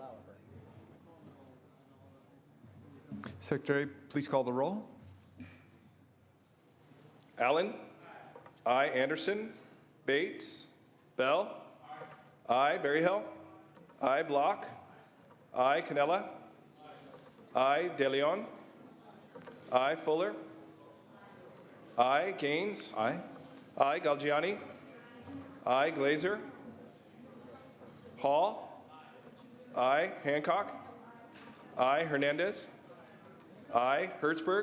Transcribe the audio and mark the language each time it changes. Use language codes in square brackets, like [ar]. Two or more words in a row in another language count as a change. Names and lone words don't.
[en] Secretary, please call the roll. Allen. I. Anderson. Bates. Bell. I. Berryhill. I. Block. I. Canella. I. De Leon. I. Fuller. I. Gaines. Aye. I. Galgiani. I. Glazer. Hall. I. Hancock. I. Hernandez. I. Hertzberg.